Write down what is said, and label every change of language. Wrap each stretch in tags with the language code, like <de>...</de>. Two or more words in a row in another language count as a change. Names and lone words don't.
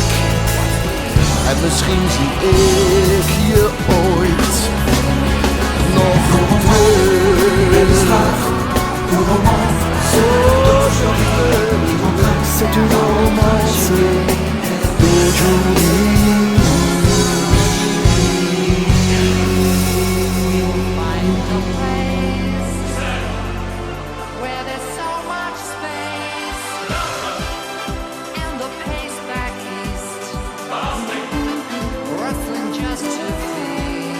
<nl>En misschien zie ik je ooit nog terug.</nl> <fr>C'est une romance d'aujourd'hui.</fr> <en>Find a place where there's so much space and the pace back east, rustling just to feel.</en>